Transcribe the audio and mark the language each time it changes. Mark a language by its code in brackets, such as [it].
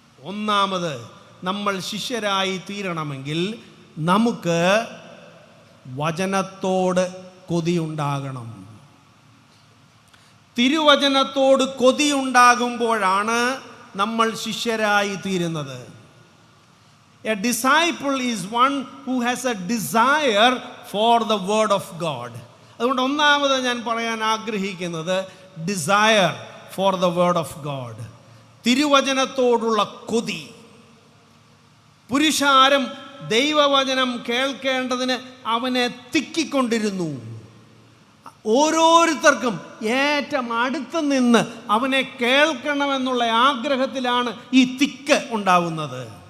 [ml] ഒന്നാമത്, നമ്മൾ ശിഷ്യരായി തീരണമെങ്കിൽ നമുക്ക് വചനത്തോട് കൊതിയുണ്ടാകണം. തിരുവചനത്തോട് കൊതിയുണ്ടാകുമ്പോഴാണ് നമ്മൾ ശിഷ്യരായി തീരുന്നത്. [en] A disciple is one who has a desire for the word of God. [ml] അതുകൊണ്ട് ഒന്നാമത് ഞാൻ പറയാൻ ആഗ്രഹിക്കുന്നത് [en] desire for the word of God. [ml] തിരുവചനത്തോടുള്ള കൊതി. പുരുഷാരം ദൈവവചനം കേൾക്കേണ്ടതിന് അവനെ തിക്കിക്കൊണ്ടിരുന്നു. ഓരോരുത്തർക്കും ഏറ്റവും അടുത്ത് നിന്ന് അവനെ കേൾക്കണമെന്നുള്ള ആഗ്രഹത്തിലാണ് ഈ തിക്ക് ഉണ്ടാവുന്നത്.